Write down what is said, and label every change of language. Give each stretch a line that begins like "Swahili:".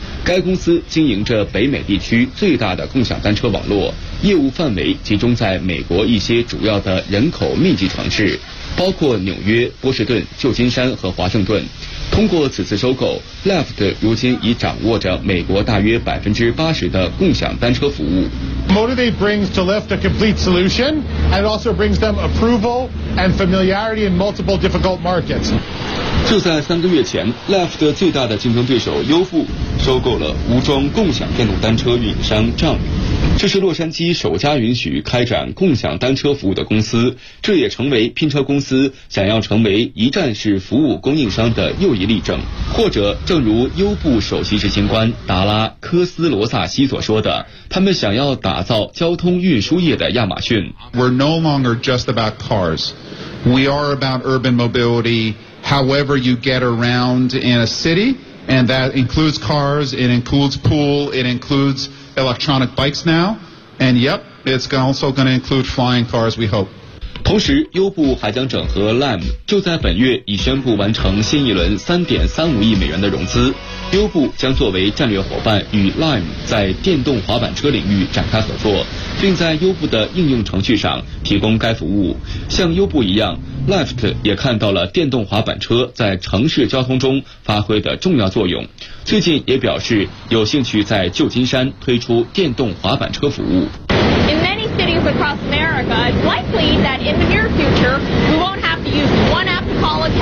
Chinese: 该公司经营着北美地区最大的共享单车网络，业务范围集中在美国一些主要的人口密集城市，包括纽约、波士顿、旧金山和华盛顿。通过此次收购， Lyft 如今已掌握着美国大约80%的共享单车服务。
English: Motivate brings to Lyft a complete solution and also brings them approval and familiarity in multiple difficult markets。
Chinese: 就在3个月前， Lyft 最大的竞争对手优步收购了无桩共享电动单车运营商 Jump。这是洛杉矶首家允许开展共享单车服务的公司，这也成为拼车公司想要成为一站式服务供应商的又一例证。或者正如优步首席执行官达拉·科斯罗萨西所说的，他们想要打造交通运输业的亚马逊。
English: We're no longer just about cars. We are about urban mobility. However you get around in a city, and that includes cars, it includes pool, it includesElectronic bikes now, and yep, it's also going to include flying cars, we hope.
Chinese: 同时，优步还将整合 Lime， 就在本月已宣布完成新一轮$3.35亿的融资。优步将作为战略伙伴与 Lime 在电动滑板车领域展开合作，并在优步的应用程序上提供该服务。像优步一样， Lyft 也看到了电动滑板车在城市交通中发挥的重要作用，最近也表示有兴趣在旧金山推出电动滑板车服务。
English: Across America, it's likely that in the near future we won't have to use one app to call